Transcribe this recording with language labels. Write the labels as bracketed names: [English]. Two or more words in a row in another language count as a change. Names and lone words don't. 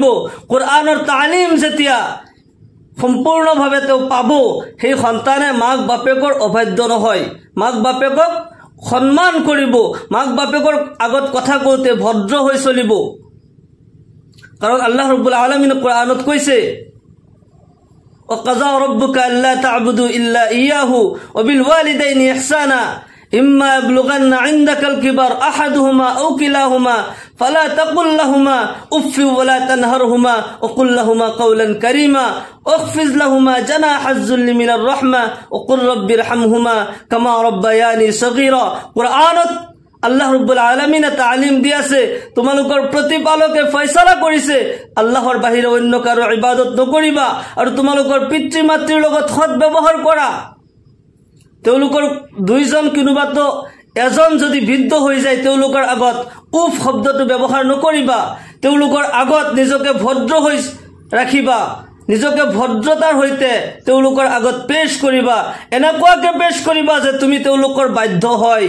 [Assamese] কোৰআনৰ তালিম যেতিয়া সম্পূৰ্ণভাৱে তেওঁ পাব, সেই সন্তানে মাক বাপেকৰ অবাধ্য নহয়, মাক বাপেকক সন্মান কৰিব, মাক বাপেকৰ আগত কথা কওঁতে ভদ্ৰ হৈ চলিব। কাৰণ আল্লাহ ৰাব্বুল আলামিনে কোৰআনত কৈছে, [Arabic] وَقَضَى رَبُّكَ أَلَّا تَعْبُدُوا إِلَّا إِيَّاهُ وَبِالْوَالِدَيْنِ إِحْسَانًا إِمَّا يَبْلُغَنَّ عِندَكَ الْكِبَرَ أَحَدُهُمَا أَوْ كِلَاهُمَا فَلَا تَقُل لَّهُمَا أُفٍّ وَلَا تَنْهَرْهُمَا وَقُل لَّهُمَا قَوْلًا كَرِيمًا وَاخْفِضْ لَهُمَا جَنَاحَ الذُّلِّ مِنَ الرَّحْمَةِ وَقُل رَّبِّ ارْحَمْهُمَا كَمَا رَبَّيَانِي صَغِيرًا। [Assamese] কোরআনত আল্লাহ রাব্বুল আলামিনে তালিম দিয়াছে, তোমালোকৰ প্ৰতিপালকে ফয়সালা কৰিছে আল্লাহৰ বাহিৰে অন্য কাৰো ইবাদত নকৰিবা আৰু তোমালোকৰ পিতৃ মাতৃৰ লগত সৎ ব্যৱহাৰ কৰা। তেওঁলোকৰ দুইজন কোনোবাতো এজন যদি বৃদ্ধ হৈ যায়, তেওঁলোকৰ আগত উফ শব্দটো ব্যৱহাৰ নকৰিবা, তেওঁলোকৰ আগত নিজকে ভদ্ৰ হৈ ৰাখিবা, নিজকে ভদ্ৰতাৰ সৈতে তেওঁলোকৰ আগত পেশ কৰিবা, এনেকুৱাকে পেশ কৰিবা যে তুমি তেওঁলোকৰ বাধ্য হয়।